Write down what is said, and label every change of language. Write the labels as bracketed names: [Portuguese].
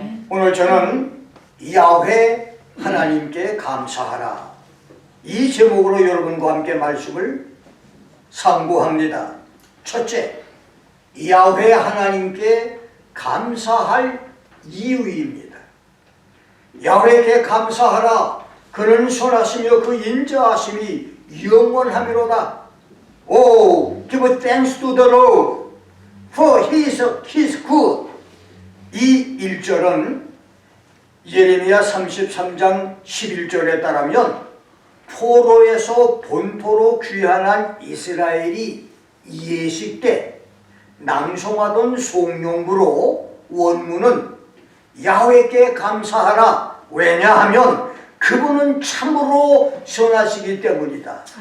[Korean] 오늘 저는 야훼 하나님께 감사하라, 이 제목으로 여러분과 함께 말씀을 상고합니다. 첫째, 야훼 하나님께 감사할 이유입니다. 야훼께 감사하라, 그는 선하시며 그 인자하심이 영원하미로다. [English] Oh, give thanks to the Lord, for he is good. [Korean] 이 1절은 예레미야 33장 11절에 따르면 포로에서 본토로 귀환한 이스라엘이 예식 때 낭송하던 송영구로 원문은 야훼께 감사하라, 왜냐하면 그분은 참으로 선하시기 때문이다.